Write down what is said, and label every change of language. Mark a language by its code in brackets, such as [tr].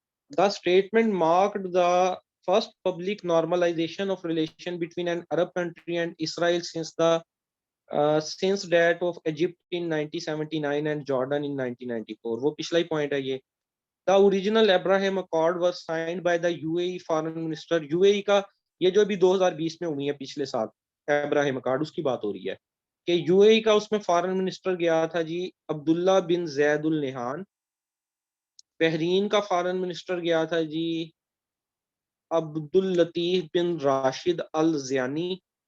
[en] The statement marked the first public normalisation of relation between an Arab country and Israel since that of Egypt in 1979 and Jordan in 1994। [hi] वो पिछला ही point है ये। [en] The original Abraham Accord was signed by the UAE foreign minister। [hi] UAE का ये जो अभी 2020 में हुई है पिछले साल अब्राहम अकॉर्ड, उसकी बात हो रही है कि यूएई का उसमें फॉरेन मिनिस्टर गया था जी अब्दुल्ला बिन जैदुल निहान। बहरीन का फॉरेन मिनिस्टर गया था जी अब्दुल लतीफ बिन राशिद अल ज़ियानी।